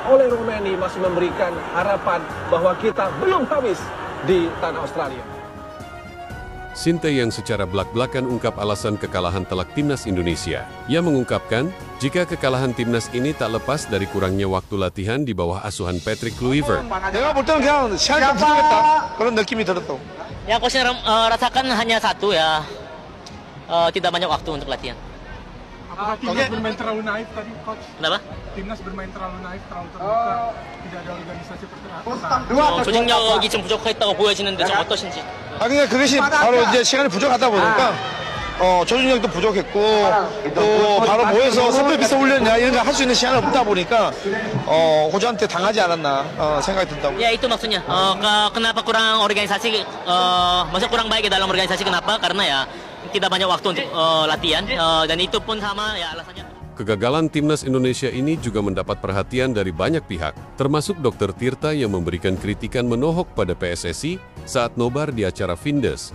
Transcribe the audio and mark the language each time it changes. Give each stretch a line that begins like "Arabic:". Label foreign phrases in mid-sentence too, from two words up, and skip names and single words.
Indonesian: Ole Romeni masih memberikan harapan bahwa kita belum habis di tanah Australia. Shin Tae-yong secara belak-belakan ungkap alasan kekalahan telak timnas Indonesia. Ia mengungkapkan, jika kekalahan timnas ini tak lepas dari kurangnya waktu latihan di bawah asuhan Patrick Kluivert.
Korean: 내가 볼 때는 그냥 시간이 좀 부족했다 그런 느낌이 들었어.
Indonesian: Yang Coach Shin rasakan hanya satu ya, tidak banyak waktu untuk latihan. Apakah timnas bermain terlalu naif tadi, Coach? Kenapa? Timnas bermain terlalu naif, terlalu terbuka, tidak ada organisasi pertahanan.
Korean: 조직력이 좀 부족했다고 보여지는데 좀 어떠신지? 근데 그것이 바로 이제 시간이 부족하다 보니까 조직력도 부족했고 또 바로 모여서 선배 비서 훈련이나 이런 거 할 수 있는 시간이 없다 보니까 호주한테 당하지 않았나 생각이 든다고.
Indonesian: Ya itu maksudnya. Kenapa kurang organisasi? Maksudnya kurang baik dalam organisasi, kenapa? Karena ya tidak banyak waktu untuk latihan, dan itu pun sama ya alasannya. Kegagalan timnas Indonesia ini juga mendapat perhatian dari banyak pihak, termasuk Dr. Tirta yang memberikan kritikan menohok pada PSSI saat nobar di acara Findes.